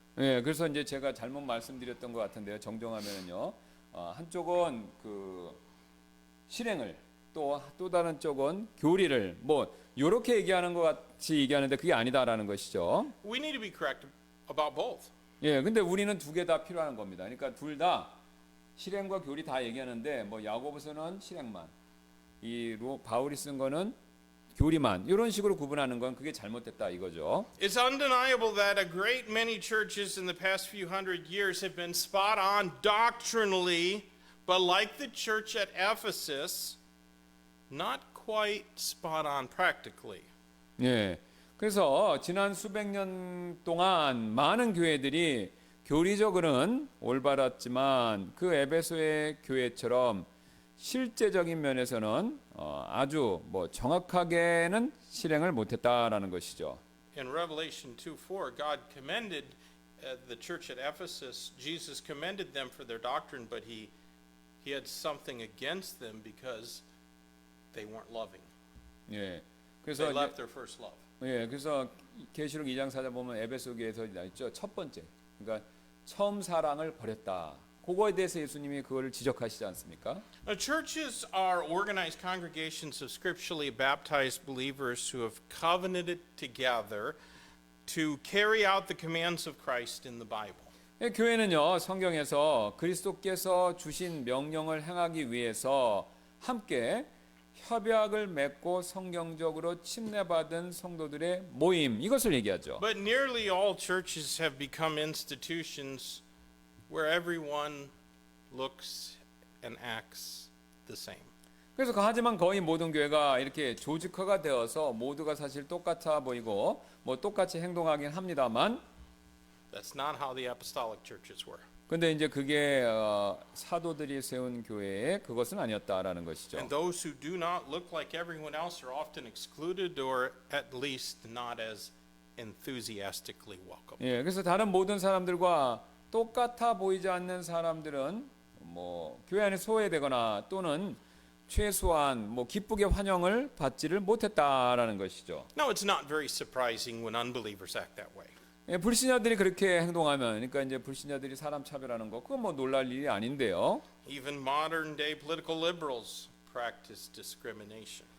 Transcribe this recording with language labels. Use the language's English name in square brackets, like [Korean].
[Korean] 예, 그래서 이제 제가 잘못 말씀드렸던 것 같은데요. 정정하면은요, 한쪽은 그 실행을 또 다른 쪽은 교리를 뭐 이렇게 얘기하는 것 같이 얘기하는데 그게 아니다라는 것이죠. [English] We need to be correct about both. [Korean] 예, 근데 우리는 두 개 다 필요한 겁니다. 그러니까 둘 다 실행과 교리 다 얘기하는데 뭐 야고보서는 실행만, 바울이 쓴 거는 교리만 이런 식으로 구분하는 건 그게 잘못됐다 이거죠. [English] It's undeniable that a great many churches in the past few hundred years have been spot on doctrinally, but like the church at Ephesus, not quite spot on practically. [Korean] 예. 그래서 지난 수백 년 동안 많은 교회들이 교리적으로는 올바랐지만 그 에베소의 교회처럼 실제적인 면에서는 아주 뭐 정확하게는 실행을 못했다라는 것이죠. [English] In Revelation 2:4, God commended the church at Ephesus. Jesus commended them for their doctrine, but he had something against them because they weren't loving. [Korean] 예. [English] They [Korean] 그래서 [English] left their first love. [Korean] 예, 그래서 계시록 2장 4절 보면 에베소교에서 있죠. 첫 번째. 그러니까 처음 사랑을 버렸다. 그거에 대해서 예수님이 그거를 지적하시지 않습니까? [English] Now, churches are organized congregations of scripturally baptized believers who have covenanted together to carry out the commands of Christ in the Bible. [Korean] 예, 교회는요, 성경에서 그리스도께서 주신 명령을 행하기 위해서 함께 협약을 맺고 성경적으로 침례받은 성도들의 모임, 이것을 얘기하죠. [English] But nearly all churches have become institutions where everyone looks and acts the same. [Korean] 그래서 하지만 거의 모든 교회가 이렇게 조직화가 되어서 모두가 사실 똑같아 보이고 뭐 똑같이 행동하긴 합니다만, [English] That's not how the apostolic churches were. [Korean] 근데 이제 그게 사도들이 세운 교회의 그것은 아니었다라는 것이죠. [English] And those who do not look like everyone else are often excluded or at least not as enthusiastically welcome. [Korean] 예, 그래서 다른 모든 사람들과 똑같아 보이지 않는 사람들은 뭐 교회 안에 소외되거나 또는 최소한 뭐 기쁘게 환영을 받지를 못했다라는 것이죠. [English] Now, it's not very surprising when unbelievers act that way. [Korean] 예, 불신자들이 그렇게 행동하면, 그러니까 이제 불신자들이 사람 차별하는 거, 그건 뭐 놀랄 일이 아닌데요. [English] Even modern day political liberals practice discrimination.